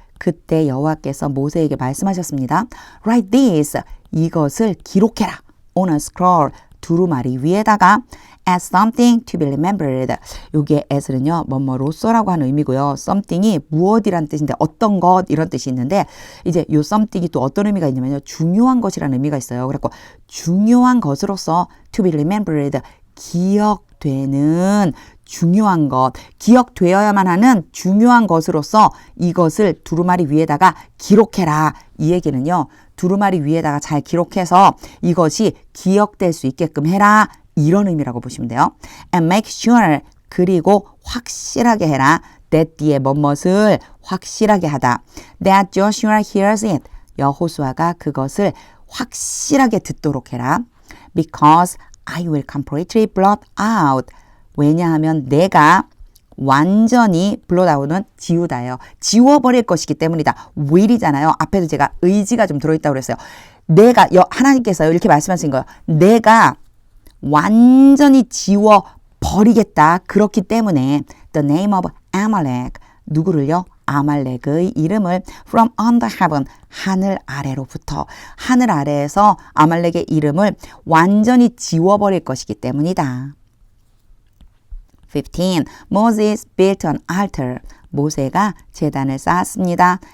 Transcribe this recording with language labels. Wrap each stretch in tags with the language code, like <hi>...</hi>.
<ko>그때 여호와께서 모세에게 말씀하셨습니다.</ko> <en>Write this.</en> <ko>이것을 기록해라.</ko> <en>On a scroll.</en> <ko>두루마리 위에다가</ko> <en>as something to be remembered.</en> <ko>여기에 as는요, 뭐뭐로서라고 하는 의미고요. something이 무엇이란 뜻인데 어떤 것 이런 뜻이 있는데, 이제 요 something이 또 어떤 의미가 있냐면요, 중요한 것이라는 의미가 있어요. 그래서 중요한 것으로서</ko> <en>to be remembered,</en> <ko>기억되는 중요한 것, 기억되어야만 하는 중요한 것으로서 이것을 두루마리 위에다가 기록해라. 이 얘기는요, 두루마리 위에다가 잘 기록해서 이것이 기억될 수 있게끔 해라, 이런 의미라고 보시면 돼요.</ko> <en>And make sure,</en> <ko>그리고 확실하게 해라. that 뒤에 뭐뭇을 확실하게 하다.</ko> <en>That Joshua hears it.</en> <ko>여호수아가 그것을 확실하게 듣도록 해라.</ko> <en>Because I will completely blot out.</en> <ko>왜냐하면 내가 완전히 blot out은 지우다예요. 지워버릴 것이기 때문이다. will이잖아요. 앞에도 제가 의지가 좀 들어있다고 그랬어요. 내가, 하나님께서 이렇게 말씀하신 거예요. 내가 완전히 지워버리겠다. 그렇기 때문에 the name of Amalek, 누구를요? 아말렉의 이름을</ko> <en>from under heaven,</en> <ko>하늘 아래로부터, 하늘 아래에서 아말렉의 이름을 완전히 지워버릴 것이기 때문이다.</ko> <en>15. Moses built an altar.</en> <ko>모세가 제단을 쌓았습니다.</ko>